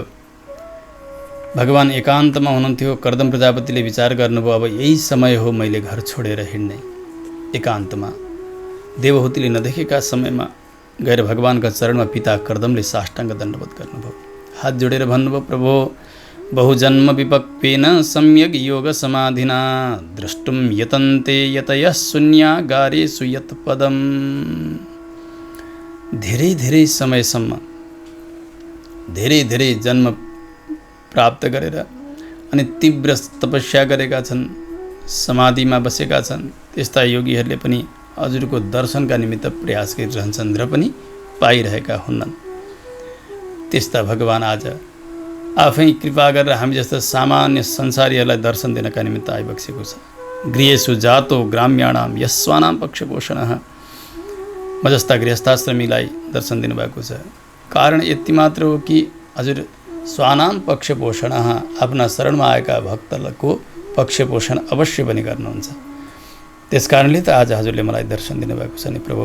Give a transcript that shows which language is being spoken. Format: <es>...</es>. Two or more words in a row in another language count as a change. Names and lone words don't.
<ne>भगवान एकान्तमा हुनुहुन्थ्यो। कर्दम प्रजापतिले विचार गर्नुभयो, अब यही समय हो मैले घर छोडेर हिँड्ने। एकान्तमा देवहूतिले नदेखेका समयमा गएर भगवानका चरणमा पिता कर्दमले साष्टाङ्ग दण्डवत गर्नुभयो। हात जोडेर भन्नुभयो,</ne> <sa>प्रभो बहुजन्म विपक्वेन सम्यग् योग समाधिना द्रष्टुम यतन्ते यतयः शून्यागारेषु यत् पदम।</sa> <ne>धेरै धेरै समयसम्म धेरै धेरै जन्म प्राप्त गरेर अनि तीव्र तपस्या गरेका छन्, समाधिमा बसेका छन्, त्यस्ता योगीहरूले पनि हजुरको दर्शनका निमित्त प्रयास गरिरहन्छन् र पनि पाइरहेका हुन्नन्। त्यस्ता भगवान आज आफै कृपा गरेर हामी जस्ता सामान्य संसारीहरूलाई दर्शन दिनका निमित्त आइबक्सेको छ।</ne> <sa>गृहेषु जातो ग्राम्याणाम यस्वानाम पक्षपोषणः।</sa> <ne>म जस्ता गृहस्थाश्रमीलाई दर्शन दिनुभएको छ। कारण यति मात्र हो कि हजुर</ne> <sa>स्वानाम पक्षपोषणः,</sa> <ne>आफ्ना शरणमा आएका भक्तहरूको पक्षपोषण अवश्य पनि गर्नुहुन्छ। त्यस कारणले त आज हजुरले मलाई दर्शन दिनुभएको छ नि प्रभु।</ne>